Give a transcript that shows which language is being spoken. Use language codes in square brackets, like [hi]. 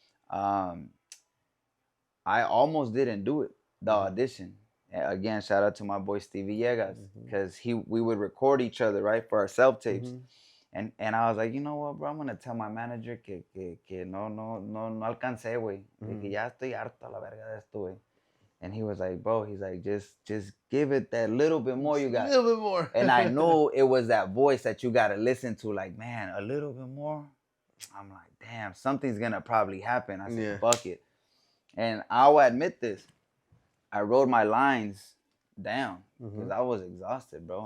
[en] Um, I almost didn't do it, the audition. Again, shout out to my boy Stevie Yegas, because we would record each other, right, for our self tapes. And I was like, you know what, bro, I'm gonna tell my manager [es] que no alcancé, güey. Que ya estoy harto a la verga de esto, güey. [en] And he was like, bro, he's like, just give it that little bit more you got. A little bit more. And I knew it was that voice that you gotta listen to, like, man, a little bit more. I'm like, damn, something's gonna probably happen. I said, fuck it. And I'll admit this. I wrote my lines down because I was exhausted, bro.